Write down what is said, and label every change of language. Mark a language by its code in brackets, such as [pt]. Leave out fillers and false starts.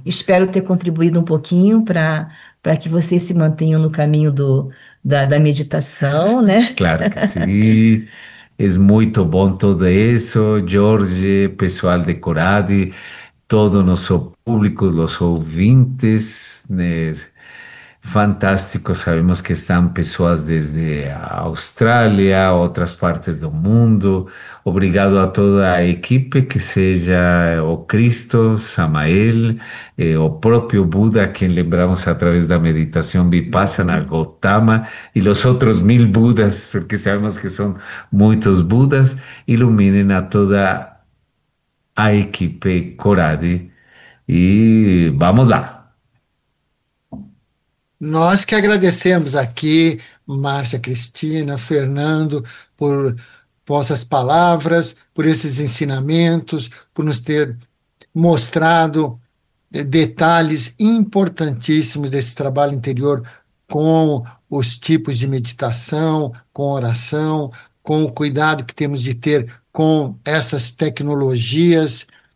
[pt] Espero ter contribuído um pouquinho para que vocês se mantenham no caminho da meditação, né? Claro que sim, é muito bom tudo isso, Jorge, pessoal de Coradi, todo o nosso público, os ouvintes, né? [es] Fantástico, sabemos que están personas desde Australia, otras partes del mundo. [pt] Obrigado [es] a toda la equipe, que sea o Cristo, Samael, o propio Buda, quien lembramos a través de la meditación Vipassana, Gautama, y los otros 1000 Budas, porque sabemos que son muchos Budas, iluminen a toda la equipe Coradi. Y vamos lá. [pt] Nós que agradecemos aqui, Márcia Cristina, Fernando, por vossas palavras, por esses ensinamentos, por nos ter mostrado detalhes importantíssimos desse trabalho interior com os tipos de meditação, com oração, com o cuidado que temos de ter com essas tecnologias.